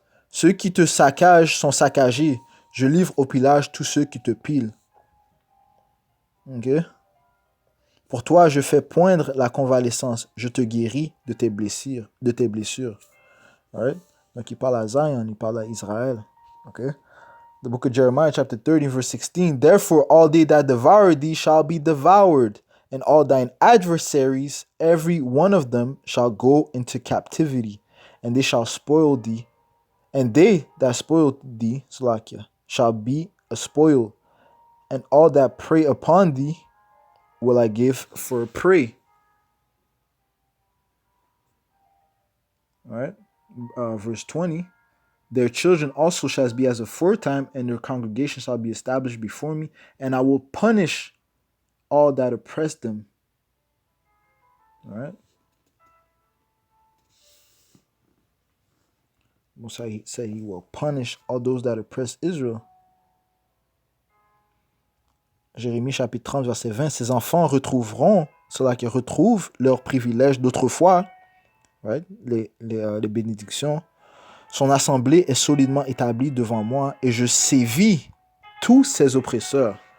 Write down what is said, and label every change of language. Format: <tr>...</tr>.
<fr>Ceux qui te saccagent sont saccagés. Je livre au pillage tous ceux qui te pilent. Ok? Pour toi, je fais poindre la convalescence. Je te guéris de tes blessures. Right? Donc, il parle à Zion, il parle à Israël.</fr> <en>Okay? The book of Jeremiah, chapter 30, verse 16. Therefore, all they that devour thee shall be devoured, and all thine adversaries, every one of them, shall go into captivity, and they shall spoil thee. And they that spoil thee, Slakia, shall be a spoil, and all that prey upon thee will I give for prey. All right? Verse 20. Their children also shall be as aforetime, and their congregation shall be established before me, and I will punish all that oppress them. All right? Mosai said he will punish all those that oppress Israel.</en> <fr>Jérémie chapitre 30, verset 20. Ses enfants retrouveront, ceux-là qui retrouvent leurs privilèges d'autrefois, right? les bénédictions. Son assemblée est solidement établie devant moi, et je sévis tous ses oppresseurs.</fr>